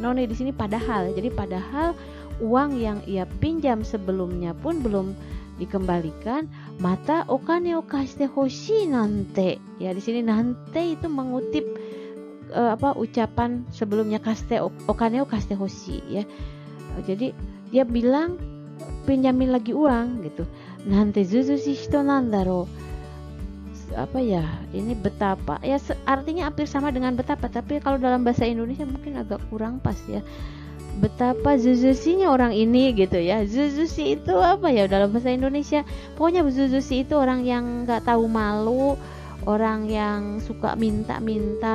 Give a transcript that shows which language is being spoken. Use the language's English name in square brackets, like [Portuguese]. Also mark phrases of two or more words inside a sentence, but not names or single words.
[Indonesian] Noni di sini padahal. Jadi padahal uang yang ia pinjam sebelumnya pun belum dikembalikan. [Japanese] またお金を貸してほしいなんて. [Indonesian] Ya di sini nante itu mengutip ucapan sebelumnya [Japanese] 貸してお金を貸してほしい [Indonesian] ya. Jadi dia bilang pinjamin lagi uang gitu. [Japanese] なんて図々しい人なんだろう. [Indonesian] Ini betapa ya, artinya hampir sama dengan betapa, tapi kalau dalam bahasa Indonesia mungkin agak kurang pas ya. Betapa zuzusinya orang ini gitu ya. Zuzushi itu apa ya dalam bahasa Indonesia? Pokoknya zuzushi itu orang yang nggak tahu malu, orang yang suka minta-minta.